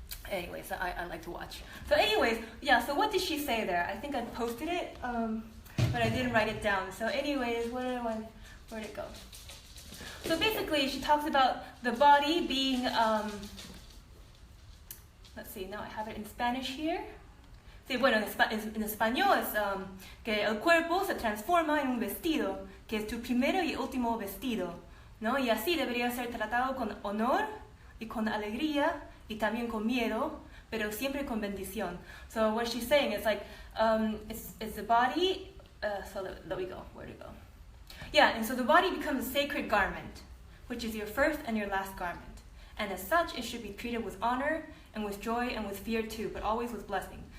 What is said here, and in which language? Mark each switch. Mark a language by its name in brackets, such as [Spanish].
[English] Anyways, I like to watch. So anyways, yeah, so what did she say there? I think I posted it, but I didn't write it down. So anyways, where'd it go? So basically, she talks about the body being, let's see, now I have it in Spanish here. [Spanish] Sí, bueno, en español es que el cuerpo se transforma en un vestido, que es tu primero y último vestido, ¿no? Y así debería ser tratado con honor y con alegría y también con miedo, pero siempre con bendición. [English] So what she's saying is like, it's the body, so let me go, where to go? Yeah, and so the body becomes a sacred garment, which is your first and your last garment. And as such, it should be treated with honor and with joy and with fear too, but always with blessing.